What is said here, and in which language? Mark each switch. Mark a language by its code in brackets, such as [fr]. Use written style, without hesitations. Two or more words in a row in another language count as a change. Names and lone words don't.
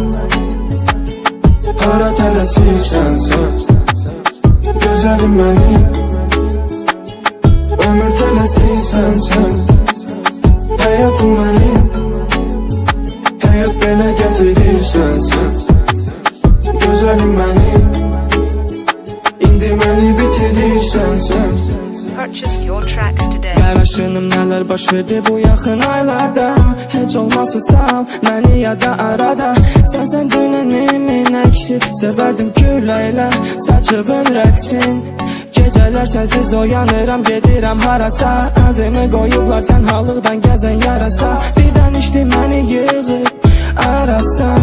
[az] hara tələsirsən sən gözəlim mənim ömür tələsirsən sən həyatım mənim həyat belə gətirirsən sən gözəlim mənim indi məni bitirirsən sən [en] Purchase your tracks today. [az] Qaraşınım nələr baş verdi bu yaxın aylarda heç olmazsa sal məni yada arada Sənsən dünənimin əksi sevərdim küləylə saçıvın rəqsin Gecələr sənsiz oyanıram gedirəm harasa Adımı qoyublar tənhalıqdan gəzən yarasa Birdən içdi məni yığıb arasan